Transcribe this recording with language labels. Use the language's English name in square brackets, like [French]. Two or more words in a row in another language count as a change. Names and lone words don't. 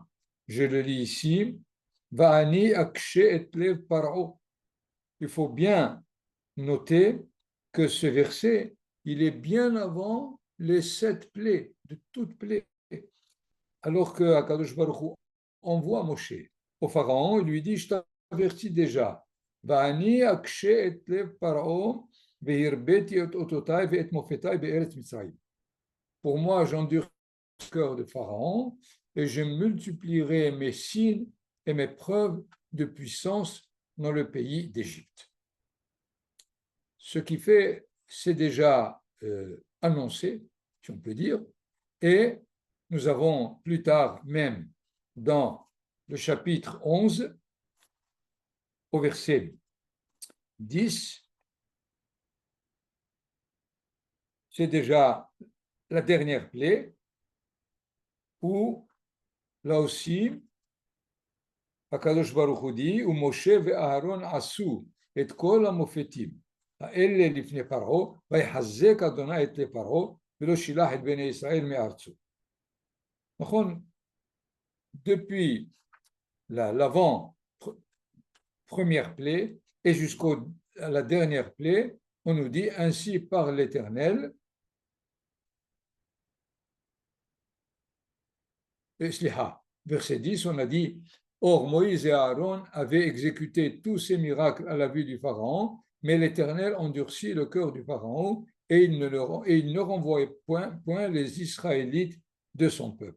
[French] Je le lis ici. [Hebrew] ואני אקשה את לב פרעה. [French] Il faut bien noter que ce verset, il est bien avant les 7 plaies, de toutes plaies. Alors que [Hebrew] הקדוש ברוך הוא [French] envoie Moshe au Pharaon, il lui dit, je t'avertis déjà, [Hebrew] ואני אקשה את לב פרעה והרביתי את אותותי ואת מופתי בארץ מצרים. [French] Pour moi, j'endure le cœur de Pharaon et je multiplierai mes signes et mes preuves de puissance dans le pays d'Égypte. Ce qui fait, c'est déjà annoncé, si on peut dire, et nous avons plus tard, même dans le chapitre 11, au verset 10, c'est déjà la dernière plaie, où là aussi, [Hebrew] הקדוש ברוך הוא dit, ומשה ואהרן עשו את כל המופתים, האלה לפני פרעה, ויחזק אדוני את לפרעה, ולא שילח את בני ישראל מארצו. נכון? [French] Depuis l'avant-première plaie et jusqu'à la dernière plaie, on nous dit ainsi par l'Éternel, verset 10, on a dit, or Moïse et Aaron avaient exécuté tous ces miracles à la vue du Pharaon, mais l'Éternel endurcit le cœur du Pharaon et il ne renvoyait point les Israélites de son peuple.